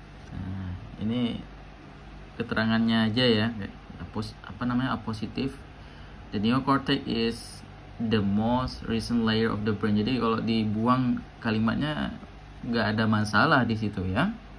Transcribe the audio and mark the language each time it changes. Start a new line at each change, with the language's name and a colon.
Indonesian: Nah, ini keterangannya aja ya. Apositif.
English: The neocortex is the most recent layer of the brain.
Indonesian: Jadi kalau dibuang kalimatnya nggak ada masalah di situ ya.